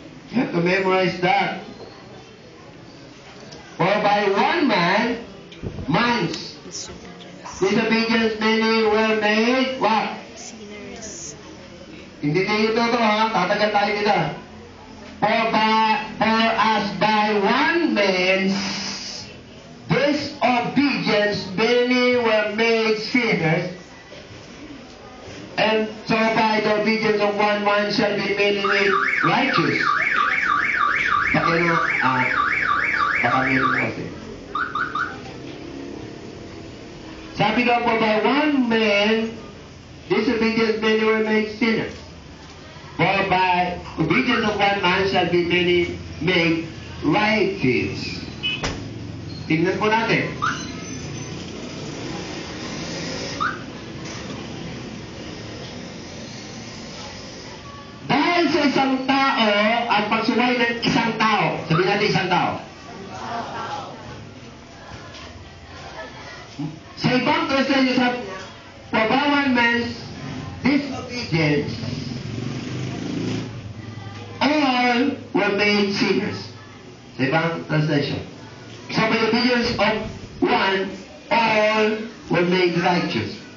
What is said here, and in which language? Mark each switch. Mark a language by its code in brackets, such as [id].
[en] You have to memorize that. For by one man's disobedience many were made, what? sinners. [tl] Hindi kayo ito ha, tatagal tayo kita. [en] For as by one man's disobedience many were made sinners, and so by the obedience of one man shall be many made righteous. [tl] Baka na, baka meron kasi. Sabi daw po, [en] by one man, disobedience many were made sinners. For by obedience of one man shall be many made righteous. [tl] Tingnan po natin. Dahil sa isang tao, ang pagsuway ng isang tao, sabihin natin isang tao. Sa ibang translation, sabi niya, [en] for by one man's disobedience, all were made sinners. [tl] Sa ibang translation. [en] So by the obedience of one, all were made righteous.